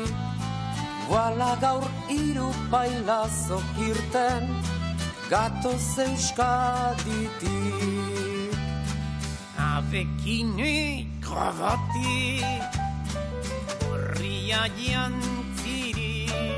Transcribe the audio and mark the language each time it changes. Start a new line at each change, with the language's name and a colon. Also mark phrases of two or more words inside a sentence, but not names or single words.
Basque: Voilà gaur hiru bailazok irten, gatoz Euskaditik.
French: Avec une cravate,
Basque: gorria jantzirik.